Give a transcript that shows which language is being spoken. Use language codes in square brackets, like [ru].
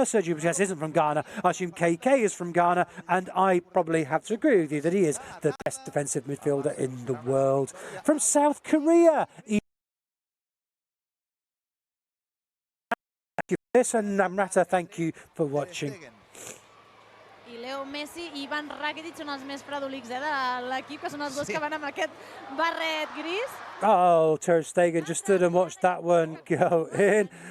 [en] Sergio Busquets isn't from Ghana. I assume KK is from Ghana. And I probably have to agree with you that he is the best defensive midfielder in the world. From South Korea, thank you for this, and Namrata, thank you for watching. [ca] I Leo Messi i Ivan Rakitic són els més predolícs de l'equip, que són els dos que van amb aquest barret gris. [en] Oh, Ter Stegen just stood and watched that one go in.